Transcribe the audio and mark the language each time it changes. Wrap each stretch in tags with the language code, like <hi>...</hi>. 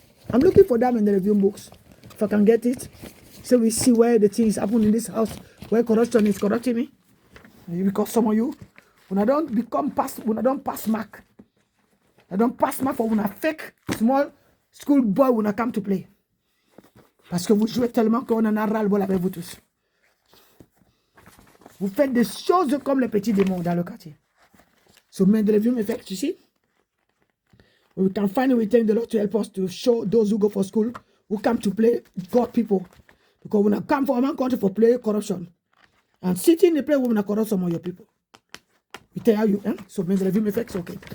<en>I'm looking for that Mendelevium books. If I can get it, so we see where the things happen in this house, where corruption is corrupting me. Because some of you, when I don't pass mark, I don't pass mark for when I fake small school boy when I come to play.</en> <fr>Parce que vous jouez tellement qu'on en a ras-le-bol avec vous tous. Vous faites des choses comme les petits démons dans le quartier.</fr> <en>So Mendelevium effect, you see? We can finally thank the Lord to help us to show those who go for school, who come to play God people. Because when I come from one country for play corruption, and sitting in the play, when I corrupt some of your people. We tell you, so Mendelevium effects, okay.</en>